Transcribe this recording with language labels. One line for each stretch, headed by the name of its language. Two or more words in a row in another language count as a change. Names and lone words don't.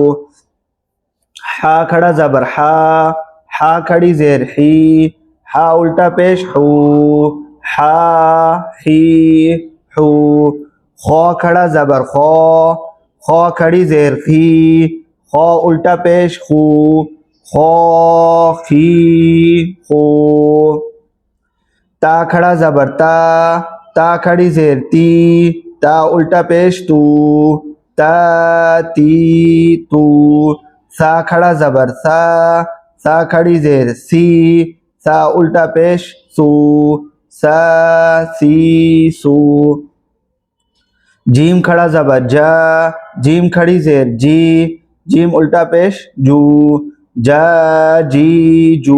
Urdu: ہا کھڑا زبر ہا، ہا کھڑی زیر ہی، ہا الٹا پیش ہو، ہا ہی ہو۔ خا کھڑا زبر خا، خا کھڑی زیر خی، خا الٹا پیش خو، خا خی خو۔ تا کھڑا زبر تا، تا کھڑی زیر تی، تا الٹا پیش تو، تا تی تو۔ سا کھڑا زبر سا، سا کھڑی زیر سی، سا الٹا پیش سو، سا سی سو۔ جیم کھڑا زبر جا، جیم کھڑی زیر جی، جیم الٹا پیش جو، جا جی جو۔